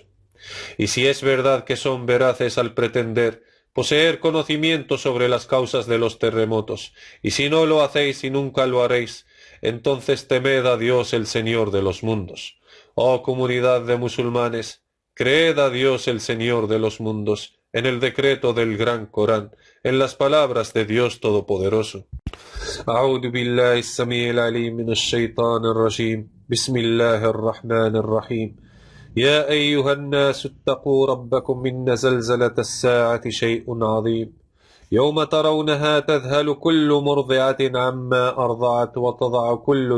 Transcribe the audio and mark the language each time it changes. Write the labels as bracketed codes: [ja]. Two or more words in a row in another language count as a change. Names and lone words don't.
[es] Y si es verdad que son veraces al pretender poseer conocimiento sobre las causas de los terremotos, y si no lo hacéis y nunca lo haréis, entonces temed a Dios el Señor de los mundos. Oh comunidad de musulmanes, creed a Dios el Señor de los mundos, en el decreto del Gran Corán, en las palabras de Dios Todopoderoso. [ar] أعوذ بالله السميع العليم من الشيطان الرجيم بسم الله الرحمن الرحيم يا أيها الناس اتقوا ربكم إن زلزلة الساعة شيء عظيم يوم ترونها تذهل كل مرضعة عما أرضعت وتضع كل